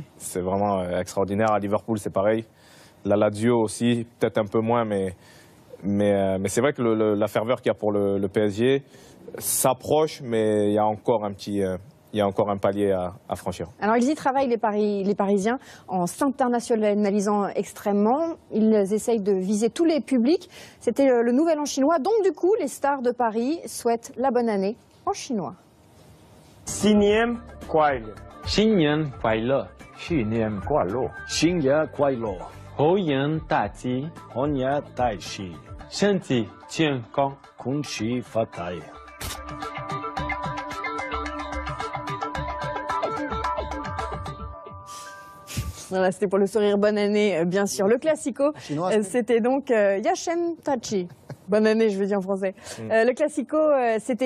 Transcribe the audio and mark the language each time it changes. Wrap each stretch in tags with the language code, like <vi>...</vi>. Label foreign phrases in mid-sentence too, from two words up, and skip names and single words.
<fr>C'est vraiment extraordinaire. À Liverpool, c'est pareil. La Lazio aussi, peut-être un peu moins, mais c'est vrai que la ferveur qu'il y a pour le PSG s'approche, mais il y a encore un palier à franchir. Alors ils y travaillent, les Parisiens, en s'internationalisant extrêmement. Ils essayent de viser tous les publics. C'était le nouvel an chinois. Donc du coup, les stars de Paris souhaitent la bonne année en chinois.</fr> <zh>新年快乐，新年快乐，新年快乐，新年快乐，猴年大吉，猴年大吉，身体健康，恭喜发财。</zh> <fr>Voilà, c'était pour le sourire bonne année, bien sûr. Le Classico, c'était donc Yashem Tachi. Bonne année, je veux dire en français. Le Classico, c'était dimanche.</fr>